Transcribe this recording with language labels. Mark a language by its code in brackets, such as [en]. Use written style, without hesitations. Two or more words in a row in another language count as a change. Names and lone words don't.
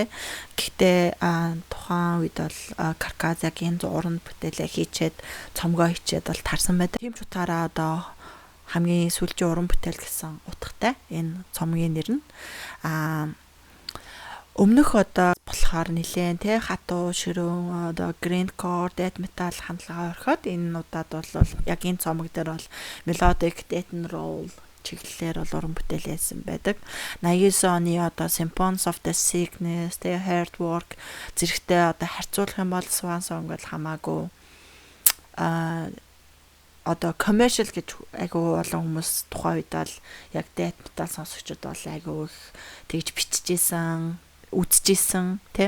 [mn] Гэхдээ тухайн үед бол Карказагийн зураг бүтээлээ хийчээд цомгоо хийчээд бол тарсан байдаг. Тийм ч утгаараа одоо хамгийн сүүлийн уран бүтээл гэсэн утгатай энэ цомгийн нэр нь өмнөх одоо болохоор нэлээд тий хатуу ширүүн одоо [en] grindcore death metal [mn] хандлагаа орхиод энэ удаад бол яг энэ цомог дээр бол [en] melodic death and roll [mn] чиглэлээр бол уран бүтээл хийсэн байдаг. 89 оны одоо Symphony of the Sickness, The Hard Work зэрэгтэй одоо харьцуулах юм бол Swan Song бол хамаагүй одоо commercial гэж айгүй олон хүмүүс тухайн үед бол яг [en] death metal [mn] сонсогчдод бол айгүй их тэгж биччихсэн, үзчихсэн тий.